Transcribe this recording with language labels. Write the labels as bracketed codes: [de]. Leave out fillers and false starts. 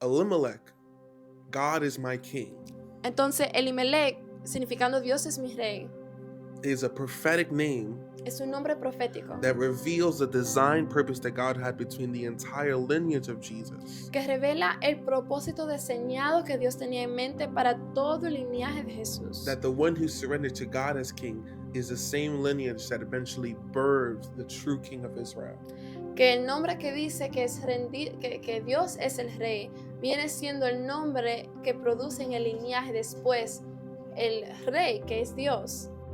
[en] Elimelech, God is my king, [es] Entonces Elimelech, significando Dios es mi rey, [en] is a prophetic name [es] es un nombre profético [en] that reveals the design purpose that God had between the entire lineage of Jesus. [es] que revela el propósito diseñado que Dios tenía en mente para todo el linaje de Jesús. [en] That the one who surrendered to God as king is the same lineage that eventually birthed the true king of Israel. [es] Que el nombre que dice que, que Dios es el rey viene siendo el nombre que produce en el linaje después el rey que es Dios.